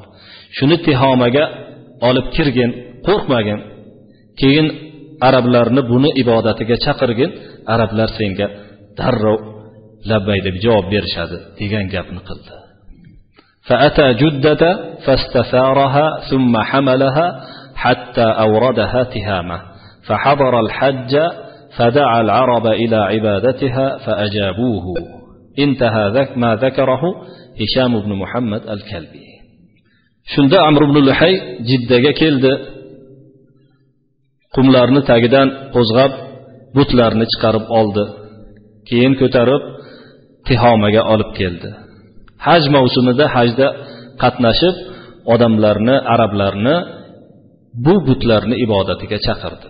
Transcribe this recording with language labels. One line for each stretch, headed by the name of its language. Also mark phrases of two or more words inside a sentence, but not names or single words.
Uzbek: Shuni Tihomaga olib kirgin, qo'rqmagin. Keyin arablarni buni ibodatiga chaqirgin, arablar senga darrov labbay deb javob berishadi degan gapni qildi.
Arabic: فأتى جدة فاستثارها ثم حملها حتى أوردها تهامة. فحضر الحج فدعا العرب إلى عبادتها فأجابوه. انتهى ما ذكره هشام بن محمد الكلبي.
Uzbek: Shunda Amr ibn Luhay Jiddaga keldi. Qumlarni tagidan qo'zg'ab, butlarni chiqarib oldi. Keyin ko'tarib Tihomaga olib keldi. Haj mavsumida hajda qatnashib, odamlarni, arablarni bu butlarni ibodatiga chaqirdi.